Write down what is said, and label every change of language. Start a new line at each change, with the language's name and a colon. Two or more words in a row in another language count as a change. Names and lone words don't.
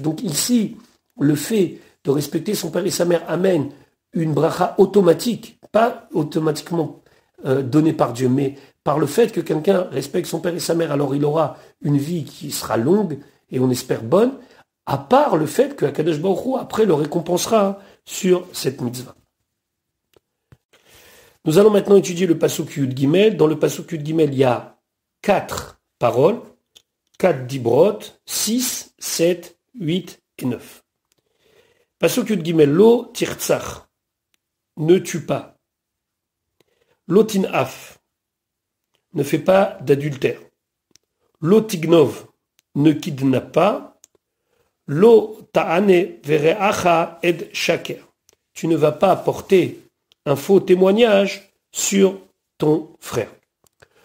French: Donc ici, le fait de respecter son père et sa mère amène une bracha automatique, pas automatiquement donnée par Dieu, mais par le fait que quelqu'un respecte son père et sa mère, alors il aura une vie qui sera longue et on espère bonne, à part le fait que
Hebrew: הקדוש ברוך הוא
French: après le récompensera sur cette mitzvah. Nous allons maintenant étudier le
Hebrew: פסוק יוד גימל.
French: Dans le
Hebrew: פסוק יוד גימל,
French: il y a 4 paroles, 4 dibrot, 6, 7, 8 et 9.
Hebrew: פסוק יוד גימל לא תרצח,
French: ne tue pas.
Hebrew: לא תנאף,
French: ne fais pas d'adultère.
Hebrew: לא תגנוב,
French: ne kidnappe pas.
Hebrew: לא תענה ברעך עד שקר,
French: tu ne vas pas apporter un faux témoignage sur ton frère.